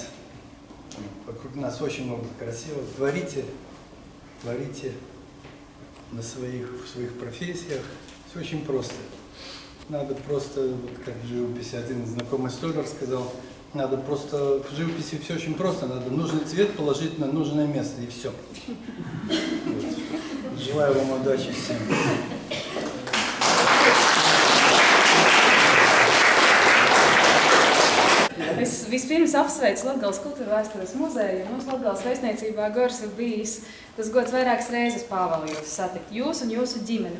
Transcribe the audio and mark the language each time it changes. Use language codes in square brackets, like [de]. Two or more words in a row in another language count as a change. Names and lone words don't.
[ru] Вокруг нас очень много красивого. Творите в своих профессиях. Все очень просто. Надо просто, вот как в живописи один знакомый столяр сказал, надо просто, в живописи все очень просто, надо нужный цвет положить на нужное место, и все. Вот. Желаю вам удачи всем. [lv] Es vispirms apsveicu Latgales kultūra vēstures muzeju, un mums Latgales vēstniecībā Gors ir bijis tas gods vairākas reizes Pāvelu jūs satikt, jūs un jūsu ģimeni.